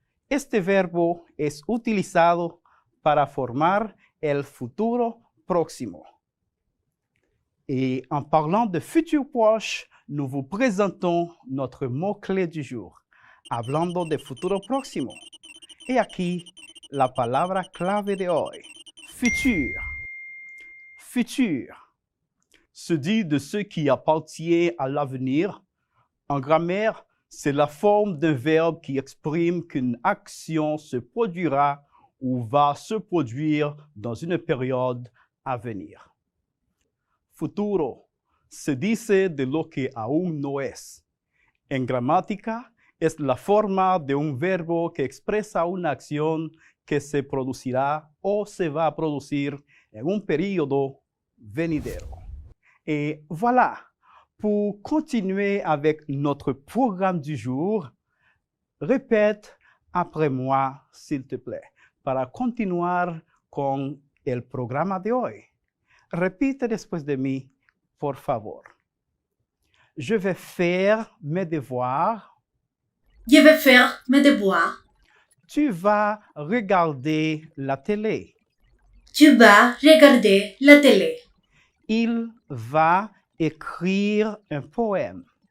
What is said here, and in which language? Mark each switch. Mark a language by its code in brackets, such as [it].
[es] Este verbo es utilizado para formar el futuro próximo. [fr] Et en parlant de futur proche, nous vous présentons notre mot-clé du jour, [es] hablando de futuro próximo. Et aquí la palabra clave de hoy, futur. [fr] Futur se dit de ce qui appartient à l'avenir. En grammaire, c'est la forme d'un verbe qui exprime qu'une action se produira ou va se produire dans une période à venir. [es] Futuro se dice de lo que aún no es. En gramática, es la forma de un verbo que expresa una acción que se producirá o se va a producir en un periodo venidero. [fr] Et voilà, pour continuer avec notre programme du jour, répète après moi, s'il te plaît, [es] para continuar con el programa de hoy. Repite después de mí, por favor. [fr] Je vais faire mes devoirs. Je vais faire mes devoirs. Tu vas regarder la télé. Tu vas regarder la télé. Il va écrire un poème.